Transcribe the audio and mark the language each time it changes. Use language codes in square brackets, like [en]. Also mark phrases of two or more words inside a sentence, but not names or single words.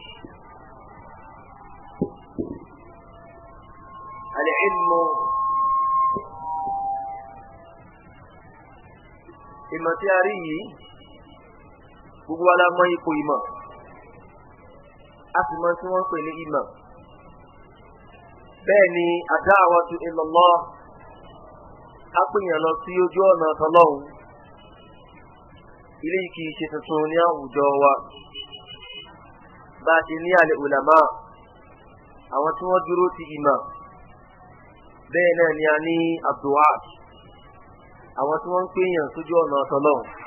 [yo] al-ilmu ìmọ̀ tí a rí yìí gbogbo wa la mọ̀ ipò ìmọ̀ a sì mọ̀ tí wọ́n pè ní ìmọ̀. bẹ́ẹ̀ ni [ar] الدعوة إلى الله [yo] a pèèyàn lọ sí ojú ọ̀nà tọlọ́hun. ilé yìí kìí ṣe tuntun ní àwùjọ wa bá a ti ní al-ulama àwọn tí wọ́n dúró ti ìmọ̀ bẹ́ẹ̀ náà ni a ní ad-du'at àwọn tí wọ́n ń pèèyàn sójú ọ̀nà tọlọ́hun.